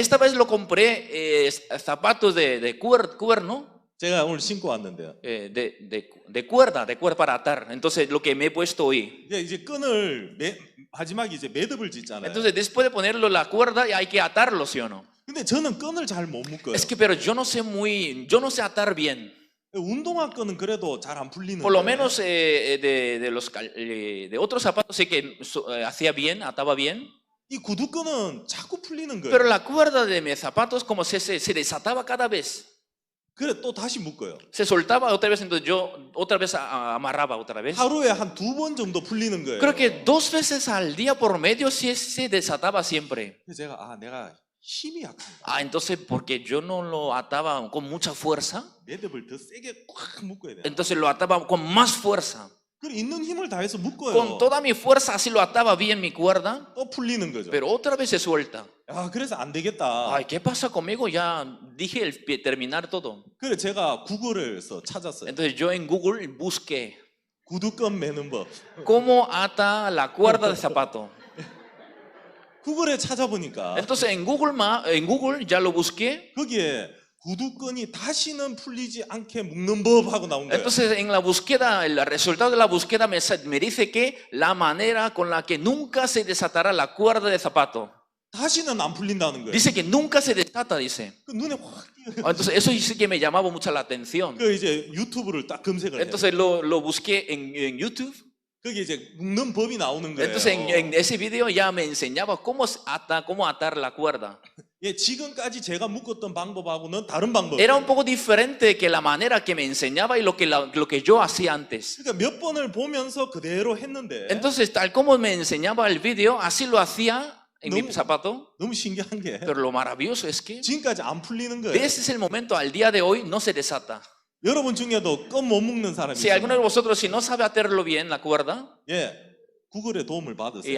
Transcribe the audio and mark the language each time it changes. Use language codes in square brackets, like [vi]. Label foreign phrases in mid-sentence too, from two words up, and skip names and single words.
[es] Esta vez lo compré zapatos de cuerno. [ko] 제가 오늘 신고 왔는데요. [es] De cuerda para atar. Entonces lo que me he puesto hoy. [ko] 이제 끈을 마지막에 이제 매듭을 짓잖아요. [es] Entonces después de ponerlo la cuerda hay que atarlo, ¿sí o no? [ko] 근데 저는 끈을 잘 못 묶어요. [es] Es que pero yo no sé atar bien. [ko] 운동화 끈은 그래도 잘 안 풀리는데. [es] Por lo menos de otros zapatos sé que hacía bien, ataba bien. [ko] 이 구두 끈은 자꾸 풀리는 거예요. [es] Pero la cuerda de mis zapatos como se desataba cada vez. [ko] 그래 또 다시 묶어요. [es] Se soltaba otra vez, entonces yo otra vez amarraba otra vez. [ko] 하루에 한 2번 정도 풀리는 거예요. [es] Creo que 2 veces al día por medio se desataba siempre. [ko] 그래서 제가 내가 힘이 약한가. [es] Ah, entonces porque yo no lo ataba con mucha fuerza, [ko] 매듭을 더 세게 꽉 묶어야 돼요. [es] entonces lo ataba con más fuerza. [ko] 그래 있는 힘을 다해서 묶어요. [es] Con toda mi fuerza así lo ataba bien mi cuerda, [ko] 또 풀리는 거죠. [es] pero otra vez se suelta. [ko] 그래서 안 되겠다. [es] Ay, ¿qué pasa conmigo? Ya dije terminar todo. [ko] 그래 제가 구글에서 찾았어요. [es] Entonces yo en Google busqué [ko] 구두끈 매는 법. [es] cómo ata la cuerda de zapato. [ko] 구글에 찾아보니까 [es] Entonces en Google ya lo busqué. [ko] 거기에 구두끈이 다시는 풀리지 않게 묶는 법하고 나온 거예요. [es] Entonces en la búsqueda, el resultado de la búsqueda me dice que la manera con la que nunca se desatará la cuerda de zapato. [ko] 다시는 안 풀린다는 거예요. [es] Dice que nunca se desata, dice. [ko] 그 눈에 확 띄어요. [es] Entonces eso sí que me llamaba mucho la atención. [ko] 그 이제 유튜브를 딱 검색을 해요. [es] Entonces lo busqué en YouTube. [ko] 거기 이제 묶는 법이 나오는 거예요. [es] Entonces en ese video ya me enseñaba cómo atar la cuerda. [ko] 예, 지금까지 제가 묶었던 방법하고는 다른 방법. [es] Era un poco diferente que la manera que me enseñaba y lo que yo hacía antes. [ko] 그러니까 몇 번을 보면서 그대로 했는데 [es] Entonces, tal como me enseñaba el video, así lo hacía en mi No. zapato. [ko] 너무 신기한 게 [es] Pero lo maravilloso es que [ko] 지금까지 안 풀리는 거예요. [es] ese es el momento, al día de hoy no se desata. [ko] 여러분 중에도 껌 못 묶는 사람이 [es] Si alguno de [ko] 있어요. [es] vosotros, si no sabe atarlo bien la cuerda, [ko] 예, 구글의 도움을 받으세요.